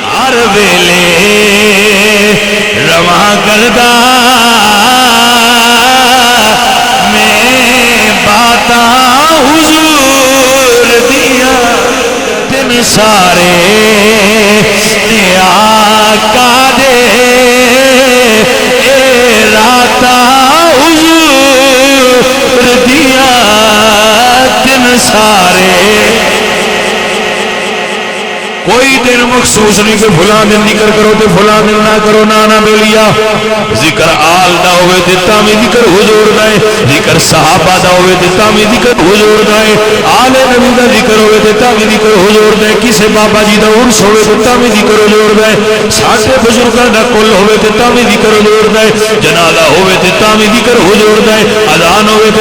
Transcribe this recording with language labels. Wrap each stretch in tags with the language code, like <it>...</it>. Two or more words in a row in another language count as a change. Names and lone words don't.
<pa>ہر ویلے رواں کردا میں باتاں حضور دیاں دن سارے آقا دے اے راتاں حضور دیاں دن سارے کوئی دن مخصوص نہیں کہ فلاں دن ذکر کرو تے فلاں دن نہ کرو نہ بیلیا ذکر آل دا ہوئے تے تاویں ذکر حضور دا ہے ذکر صحابہ دا ہوئے تے تاویں ذکر حضور دا ہے آل نبی دا ذکر ہوئے تے تاویں ذکر حضور دا ہے کسے بابا جی دا عرس ہوئے تے تاویں ذکر حضور دا ہے ساڈے بزرگاں دا کل ہوئے تے تاویں ذکر حضور دا ہے جنازہ ہوئے تے تاویں ذکر حضور دا ہے اذان ہوئے تے</pa>